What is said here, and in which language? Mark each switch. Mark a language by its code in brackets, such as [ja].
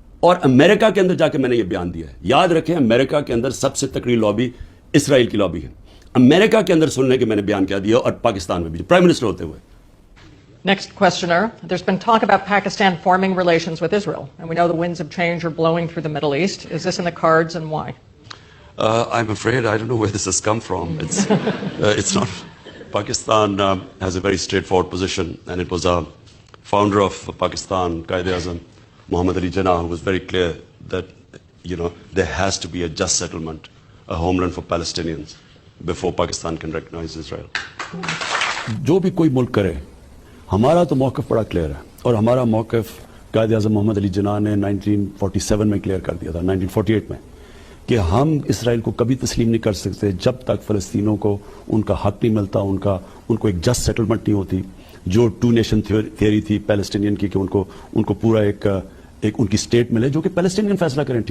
[ur] اور امریکہ کے اندر جا کے میں نے یہ بیان دیا ہے. یاد رکھیں امریکہ کے اندر سب سے تکڑی لابی اسرائیل کی لابی ہے. امریکہ کے اندر سننے کے میں نے بیان کیا دیا, اور پاکستان میں بھی پرائم منسٹر ہوتے ہوئے. [en] Next questioner. There's been talk about Pakistan forming relations with Israel, and we know the winds of change are blowing through the Middle East. Is this in the cards, and why? I'm afraid I don't know where this has come from. It's not. Pakistan has a very straightforward position, and it was a founder of Pakistan, Quaid-e-Azam, Muhammad Ali Jinnah, who was very clear that, there has to be a just settlement, a homeland for Palestinians, before Pakistan can recognize Israel. [ur] جو بھی کوئی ملک کرے, ہمارا تو موقف بڑا clear ہے, اور ہمارا موقف قائد اعظم محمد علی جناح نے 1947 میں کلیئر کر دیا تھا, 1948 میں, کہ ہم اسرائیل کو کبھی تسلیم نہیں کر سکتے جب تک فلسطینوں کو ان کا حق نہیں ملتا, ان کو ایک جسٹ سیٹلمنٹ نہیں ہوتی, جو ٹو نیشن تھیوری تھی پیلسٹینین کی, کہ ان کو پورا ایک ان کی اسٹیٹ ملے جو کہ پیلسٹینین فیصلہ کریں.